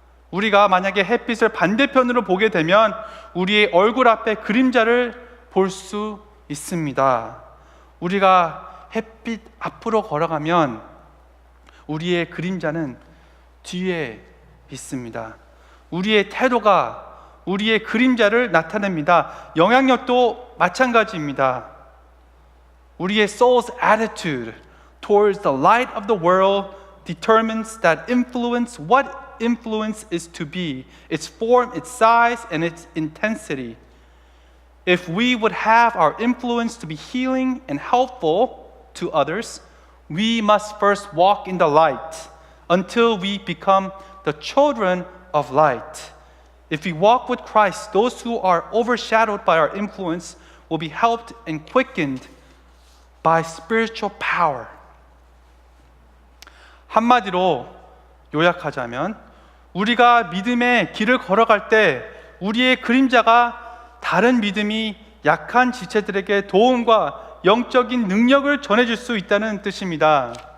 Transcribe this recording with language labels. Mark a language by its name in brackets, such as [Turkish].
[Korean] 우리가 만약에 햇빛을 반대편으로 보게 되면 우리의 얼굴 앞에 그림자를 볼 수 있습니다. 우리가 햇빛 앞으로 걸어가면 우리의 그림자는 뒤에 있습니다. 우리의 태도가 우리의 그림자를 나타냅니다. 영향력도 마찬가지입니다. [English] 우리의 soul's attitude towards the light of the world determines that influence, what influence is to be, its form, its size, and its intensity. If we would have our influence to be healing and helpful to others, we must first walk in the light until we become the children of light. If we walk with Christ, those who are overshadowed by our influence will be helped and quickened by spiritual power. [Korean] 한마디로 요약하자면 우리가 믿음의 길을 걸어갈 때 우리의 그림자가 다른 믿음이 약한 지체들에게 도움과 영적인 능력을 전해줄 수 있다는 뜻입니다.